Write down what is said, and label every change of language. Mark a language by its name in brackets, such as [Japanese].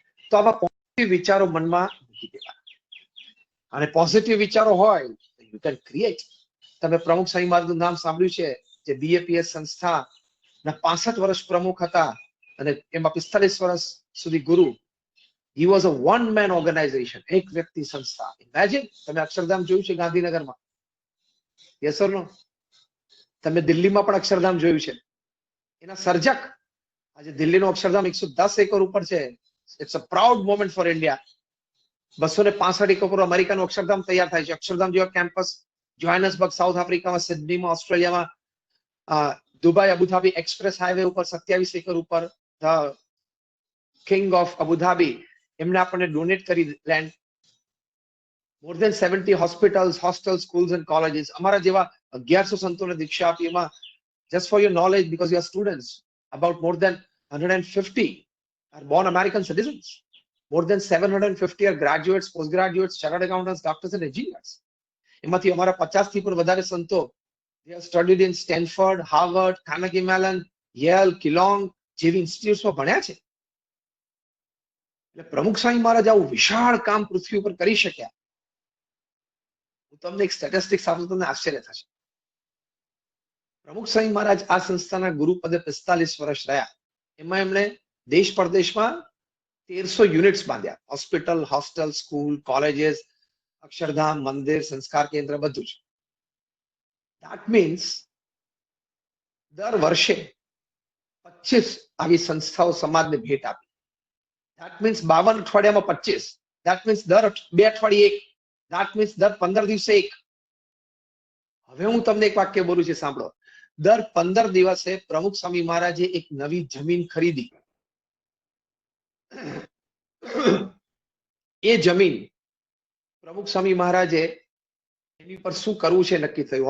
[Gujarati] તો આવા પોઝિટિવ વિચારો મનમાં મૂકી દેવા. અને પોઝિટિવ વિચારો હોય [English] You can create. [Gujarati] તમે પ્રમુખ સ્વામી મહારાજનું નામ સાંભળ્યું છે, જે બીએપીએસ સંસ્થાના 65 વર્ષ પ્રમુખ હતા અને એમાં 45 વર્ષ સુધી ગુરુ. [English] He was a one man organization, [Gujarati] એક વ્યક્તિ સંસ્થા. ઇમેજિન, તમે અક્ષરધામ જોયું છે ગાંધીનગરમાં? [English] Yes or no? [Gujarati] તમે દિલ્હીમાં પણ અક્ષરધામ જોયું છે? એના સર્જક આજે દિલ્હીનો અક્ષરધામ 110 એકર ઉપર છે. [English] It's a proud moment for India. [Gujarati] 265 acre ઉપર અમેરિકાનું અક્ષરધામ તૈયાર થાય છે. અક્ષરધામ જેવા કેમ્પસ જોહાનસબર્ગ સાઉથ આફ્રિકામાં, સિડનીમાં, ઓસ્ટ્રેલિયામાં, દુબઈ અબુધાબી એક્સપ્રેસ હાઈવે ઉપર 27 એકર ઉપર [English] the king of Abu Dhabi [Gujarati] એમને આપણને ડોનેટ કરી land. [English] More than 70 hospitals, hostel, schools and colleges. [Gujarati] અમારા જેવા 1100 સંતોને દીક્ષા આપી. [English] એમાં just for your knowledge, because you are students, about more than 150 are born American citizens. More than 750 are graduates, postgraduates, chartered accountants, doctors and engineers. [Gujarati] એમાંથી અમારા 50 થી પણ વધારે સંતો [English] they have studied in Stanford, Harvard, Carnegie Mellon, Yale, Keelong [Gujarati] જેવી ઇન્સ્ટિટ્યૂટ્સમાં ભણ્યા છે. એટલે પ્રમુખ સ્વામી મહારાજ આવું વિશાળ કામ પૃથ્વી ઉપર કરી શક્યા. હું તમને એક સ્ટેટિસ્ટિક્સ આપું, તમને આશ્ચર્ય થશે. પ્રમુખ સ્વામી મહારાજ આ સંસ્થાના ગુરુ પદે 45 વર્ષ રહ્યા. એમાં એમણે દેશ પરદેશમાં 1300 યુનિટ્સ બાંધ્યા. Hospital, hostel, school, colleges, Akshardham, મંદિર, સંસ્કાર કેન્દ્ર, બધું જ. [English] That means [Gujarati] દર વર્ષે 25 આવી સંસ્થાઓ સમાજને ભેટ આપી. [English] That means 52 [Gujarati] અઠવાડિયામાં [English] 25. That means [Gujarati] દર 2 અઠવાડિયે 1. That means દર 15 દિવસે 1. હવે હું તમને એક વાક્ય બોલું છું, સાંભળો. દર 15 દિવસે પ્રમુખ સ્વામી મહારાજે એક નવી જમીન ખરીદી. એ જમીન પ્રમુખ સ્વામી મહારાજે એની પર શું કરવું છે નક્કી થયું.